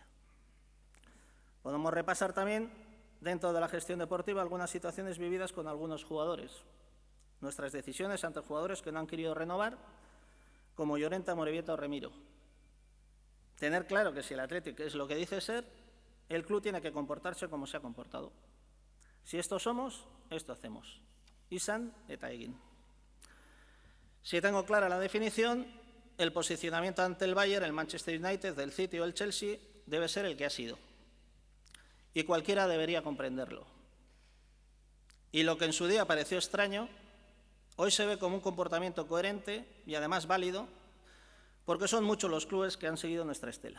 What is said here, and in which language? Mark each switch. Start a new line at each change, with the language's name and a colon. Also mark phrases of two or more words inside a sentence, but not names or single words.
Spanish: Podemos repasar también, dentro de la gestión deportiva, algunas situaciones vividas con algunos jugadores. Nuestras decisiones ante jugadores que no han querido renovar, como Llorente, Amorebieta o Remiro. Tener claro que si el Athletic es lo que dice ser, el club tiene que comportarse como se ha comportado. Si esto somos, esto hacemos.
Basque: Izan eta egin.
Spanish: Si tengo clara la definición, el posicionamiento ante el Bayern, el Manchester United, el City o el Chelsea debe ser el que ha sido. Y cualquiera debería comprenderlo. Y lo que en su día pareció extraño, hoy se ve como un comportamiento coherente y además válido, porque son muchos los clubes que han seguido nuestra estela.